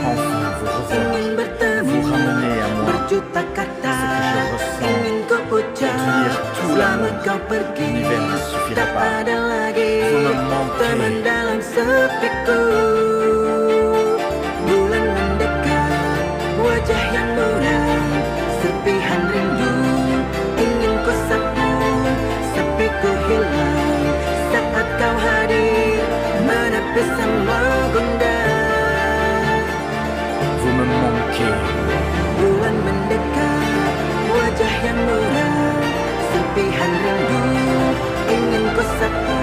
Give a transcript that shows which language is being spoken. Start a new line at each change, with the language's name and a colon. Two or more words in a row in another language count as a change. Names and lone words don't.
French: Enfin vous revoir,
Indonesian: ingin bertemu,
French: vous ramener à moi.
Indonesian: berjuta kata
French: Ce que je ressens,
Indonesian: ingin ku ucap
French: contenir tout
Indonesian: selama
French: l'amour.
Indonesian: kau pergi.
French: L'univers ne suffira
Indonesian: Tak
French: pas.
Indonesian: ada lagi
French: Vous me manquez.
Indonesian: teman dalam sepiku. Bulan mendekat, wajah yang muram, serpihan rindu ingin ku sapu. Sepiku hilang saat kau hadir, menepis semua gundah.
French: Vous me manquez.
Indonesian: Bulan mendekat, wajah yang muram, serpihan rindu ingin ku sapu.